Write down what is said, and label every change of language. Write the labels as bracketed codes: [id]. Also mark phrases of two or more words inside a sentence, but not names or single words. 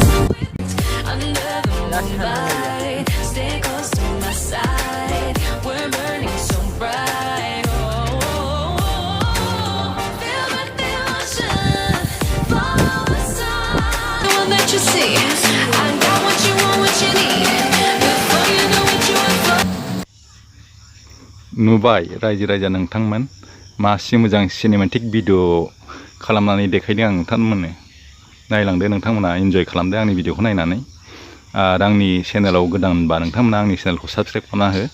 [en] Under the moonlight, stay close to my side. We're burning so bright. Feel the devotion, follow the signs. The one that you see, I got what you want, what you need. Before you know what you want for. [brx] नुबाय रायजो राजा नोंथांमोन, मासे मोजां [en] cinematic video [brx] खालामनानै देखायदों आं नोंथांमोननो। नायलांदो नोंथांमोना, इन्जय खालामदो आंनि भिडिअखौ नायनानै। आरो आंनि चेनेलाव गोदानबा नोंथांमोना आंनि चेनेलखौ साबस्क्राइब खालामना हो।